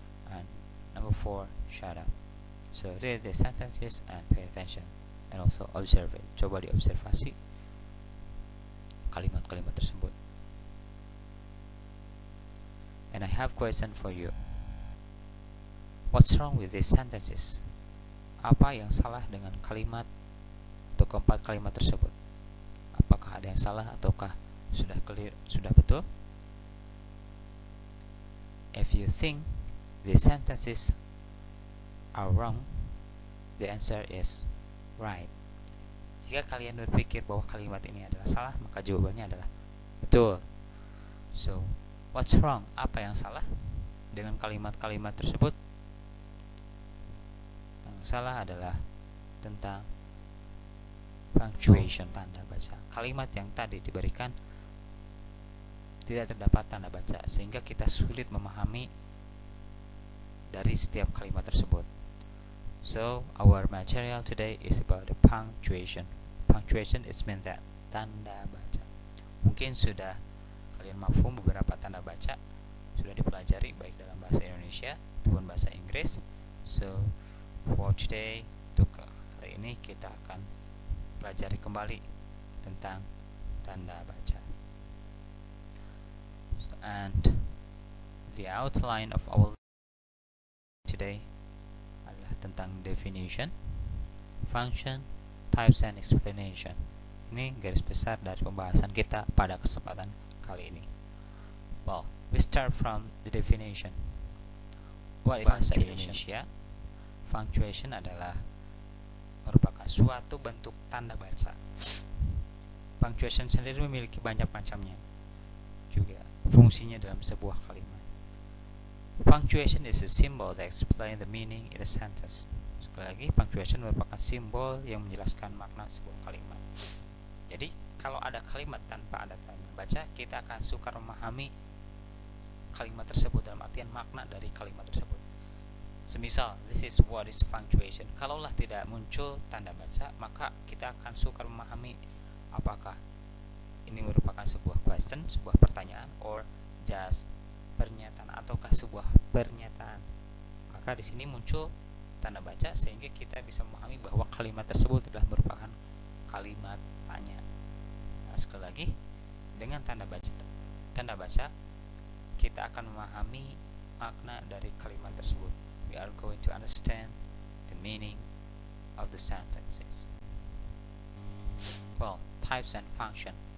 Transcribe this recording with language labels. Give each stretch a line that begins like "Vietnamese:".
English: And number 4. Shut up. So read the sentences and pay attention. And also observe it.
Indonesian: Coba diobservasi kalimat-kalimat tersebut.
English: And I have question for you. What's wrong with these sentences?
Indonesian: Apa yang salah dengan kalimat atau keempat kalimat tersebut? Apakah ada yang salah ataukah sudah clear, sudah betul?
English: If you think these sentences are wrong, the answer is right.
Indonesian: Jika kalian berpikir bahwa kalimat ini adalah salah, maka jawabannya adalah betul.
English: So, what's wrong?
Indonesian: Apa yang salah dengan kalimat-kalimat tersebut? Yang salah adalah tentang punctuation, tanda baca. Kalimat yang tadi diberikan tidak terdapat tanda baca, sehingga kita sulit memahami dari setiap kalimat tersebut.
English: So, our material today is about the punctuation. Punctuation is mean that,
Indonesian: tanda baca. Mungkin sudah kalian mafhum beberapa tanda baca, sudah dipelajari baik dalam bahasa Indonesia maupun bahasa Inggris.
English: So, for today,
Indonesian: untuk hari ini kita akan pelajari kembali tentang tanda baca.
English: And the outline of our today
Indonesian: tentang
English: definition, function, types, and explanation.
Indonesian: Ini garis besar dari pembahasan kita pada kesempatan kali ini.
English: Well, we start from the definition. What is
Indonesian: bahasa Indonesia? Punctuation adalah merupakan suatu bentuk tanda baca. Punctuation sendiri memiliki banyak macamnya, juga fungsinya dalam sebuah kalimat.
English: Punctuation is a symbol that explains the meaning in a sentence.
Indonesian: Sekali lagi, punctuation merupakan simbol yang menjelaskan makna sebuah kalimat. Jadi, kalau ada kalimat tanpa ada tanda baca, kita akan sukar memahami kalimat tersebut dalam artian makna dari kalimat tersebut. Semisal,
English: this is what is punctuation.
Indonesian: Kalaulah tidak muncul tanda baca, maka kita akan sukar memahami apakah ini merupakan sebuah question, sebuah pertanyaan,
English: or just
Indonesian: pernyataan ataukah sebuah pernyataan. Maka di sini muncul tanda baca sehingga kita bisa memahami bahwa kalimat tersebut adalah merupakan kalimat tanya. Nah, sekali lagi, dengan tanda baca kita akan memahami makna dari kalimat tersebut.
English: We are going to understand the meaning of the sentences. Well, types and function.